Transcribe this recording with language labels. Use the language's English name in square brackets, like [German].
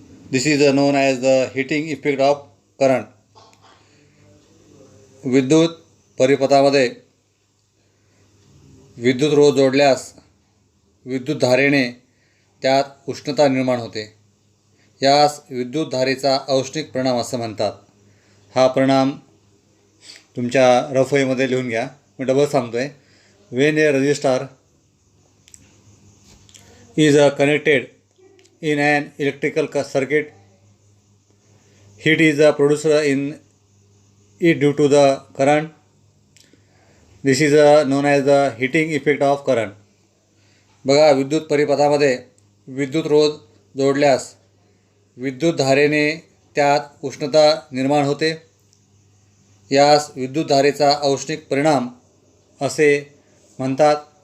[English] This is known as the heating effect of current. [Marathi] विद्युत परिपथामध्ये विद्युत रोध जोडल्यास विद्युतधारेने त्यात उष्णता निर्माण होते. यास विद्युतधारेचा औष्णिक परिणाम असं म्हणतात. हा परिणाम तुमच्या रफवहीमध्ये लिहून घ्या. मी डबल सांगतोय. [English] When a resistor is connected in an electrical circuit, heat is produced in it due to the current. This is known as the heating effect of current. [Marathi] बघा, विद्युत परिपथामध्ये विद्युत रोध जोडल्यास विद्युतधारेने त्यात उष्णता निर्माण होते. यास विद्युतधारेचा औष्णिक परिणाम असे म्हणतात.